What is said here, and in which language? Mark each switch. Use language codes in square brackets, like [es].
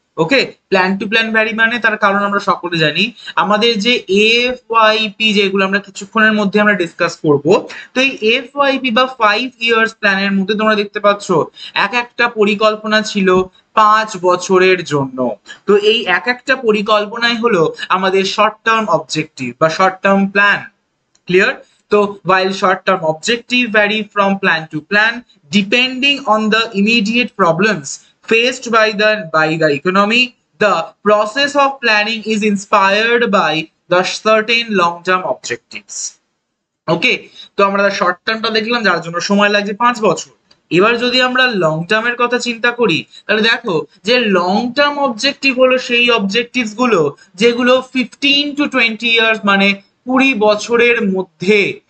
[bn] ওকে, plan two plan vary মানে তার কারণ আমরা সকলে জানি, আমাদের যে এফওয়াইপি যেগুলো আমরা কিছুক্ষণের মধ্যে আমরা ডিসকাস করব, তো এই এফওয়াইপি বা 5 ইয়ার্স প্ল্যানের মধ্যে তোমরা দেখতে পাচ্ছ একটা পরিকল্পনা ছিল 5 বছরের জন্য। তো এই একটা পরিকল্পনাই হলো আমাদের শর্ট টার্ম অবজেক্টিভ বা শর্ট টার্ম প্ল্যান। ক্লিয়ার? [en] তো while short term objectives vary from plan to plan depending on the immediate problems faced by the economy, the process of planning is inspired by the certain long term objectives. [bn] ওকে, তো আমরা short টার্মটা দেখলাম যার জন্য সময় লাগছে 5 বছর। এবার যদি আমরা লং টার্মের কথা চিন্তা করি, তাহলে দেখো যে লং টার্ম অবজেক্টিভ হলো সেই অবজেক্টিভস গুলো যেগুলো 15 to 20 ইয়ার্স মানে 20 বছরের মধ্যে